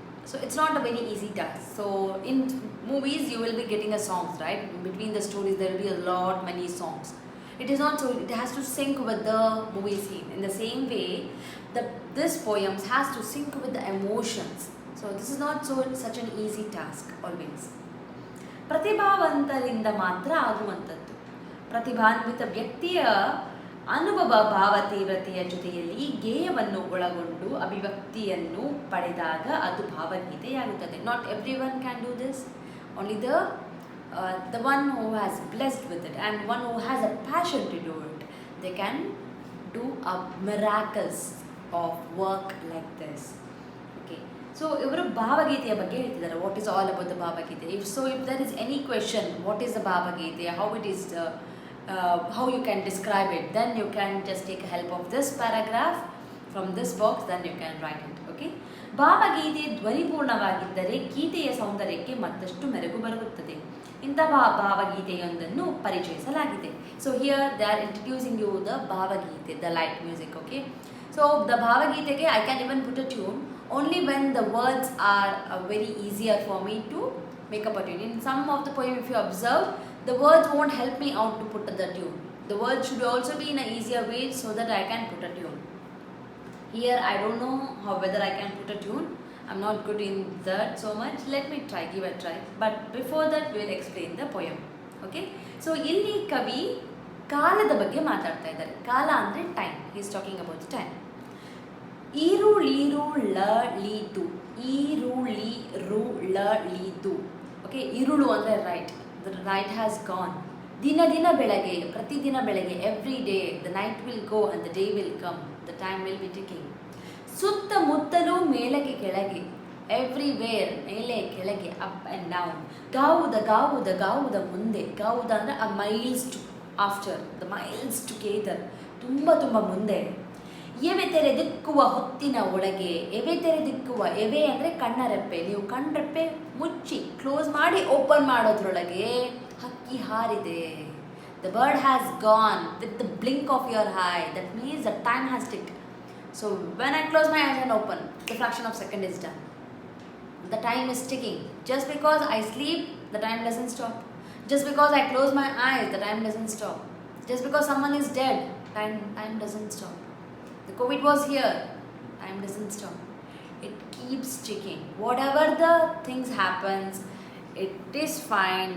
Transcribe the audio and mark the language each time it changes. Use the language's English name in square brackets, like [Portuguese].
[English] So it's not a very easy task. So in movies you will be getting a songs, right? In between the stories there will be many songs. It is not so, it has to sync with the movie scene. In the same way, this poems has to sync with the emotions. So this is not such an easy task always. [Kannada] ಪ್ರತಿಭಾವಂತರಿಂದ ಮಾತ್ರ ಆಗುವಂಥದ್ದು. ಪ್ರತಿಭಾನ್ವಿತ ವ್ಯಕ್ತಿಯ ಅನುಭವ ಭಾವ ತೀವ್ರತೆಯ ಜೊತೆಯಲ್ಲಿ ಗೇಯವನ್ನು ಒಳಗೊಂಡು ಅಭಿವ್ಯಕ್ತಿಯನ್ನು ಪಡೆದಾಗ ಅದು ಭಾವಗೀತೆಯಾಗುತ್ತದೆ. [English] Not every one can do this. Only the one who has blessed with it and one who has a passion to do it, they can do a miracles of work like this. Okay, so [Kannada] ivaru bhavagiteya ಬಗ್ಗೆ ಹೇಳ್ತಿದ್ದಾರೆ. [English] What is all about the bhavagite? If there is any question, what is the bhavagite, how it is, how you can describe it, then you can just take help of this paragraph from this box, then you can write it. [Kannada] Okay, ಭಾವಗೀತೆ ಧ್ವನಿಪೂರ್ಣವಾಗಿದ್ದರೆ ಗೀತೆಯ ಸೌಂದರ್ಯಕ್ಕೆ ಮತ್ತಷ್ಟು ಮೆರುಗು ಬರುತ್ತದೆ. ಇಂತಹ ಭಾವಗೀತೆಯೊಂದನ್ನು ಪರಿಚಯಿಸಲಾಗಿದೆ. [English] So here they are introducing you the bhavageete, the light music. Okay, so the [Kannada] ಭಾವಗೀತೆಗೆ [English] I can even put a tune only when the words are very easier for me to make up a tune. In some of the poem, if you observe, the words won't help me out to put the tune. The words should also be in an easier way so that I can put a tune. Here I don't know whether I can put a tune. I'm not good in that so much. Let me try, give a try. But before that we'll explain the poem. Okay? [Kannada] So ಇಲ್ಲಿ ಕವಿ ಕಾಲದ ಬಗ್ಗೆ ಮಾತಾಡ್ತಾ ಇದ್ದಾರೆ. ಕಾಲ ಅಂದರೆ time. [English] He is talking about the time. [Kannada] ಈರುಳೀರುಳಳೀತು, ಈರುಳಿರುಳಳೀತು. [English] okay, [Kannada] ಇರುಳು ಅಂದರೆ [English] Right, the night has gone. [Kannada] ದಿನ ದಿನ ಬೆಳಗ್ಗೆ, ಪ್ರತಿದಿನ ಬೆಳಗ್ಗೆ, [English] Every day the night will go and the day will come, the time will be ticking. [Kannada] ಸುತ್ತಮುತ್ತಲೂ ಮೇಲಕ್ಕೆ ಕೆಳಗೆ, ಎವ್ರಿವೇರ್, ಮೇಲೆ ಕೆಳಗೆ, [English] Up and down. [Kannada] ಗಾವುದ ಗಾವುದ ಗಾವುದ ಮುಂದೆ, ಗಾವುದ ಅಂದರೆ [English] a miles to after, the miles to gather, [Kannada] ತುಂಬ ತುಂಬ ಮುಂದೆ. ಎವೆ ತೆರೆದಿಕ್ಕುವ ಹೊತ್ತಿನ ಒಳಗೆ, ಎವೆ ತೆರೆದಿಕ್ಕುವ, ಎವೆ ಅಂದರೆ ಕಣ್ಣರೆಪ್ಪೆ, ನೀವು ಕಣ್ಣರೆಪ್ಪೆ ಮುಚ್ಚಿ ಕ್ಲೋಸ್ ಮಾಡಿ ಓಪನ್ ಮಾಡೋದ್ರೊಳಗೆ ಹಕ್ಕಿ ಹಾರಿದೆ. [English] The bird has gone with the blink of your eye, that means the time has ticked. So when I close my eyes and open, the fraction of second is done. The time is ticking. Just because I sleep, the time doesn't stop. Just because I close my eyes, the time doesn't stop. Just because someone is dead, time doesn't stop. The COVID was here, time doesn't stop. It keeps ticking. Whatever the things happens, it is fine.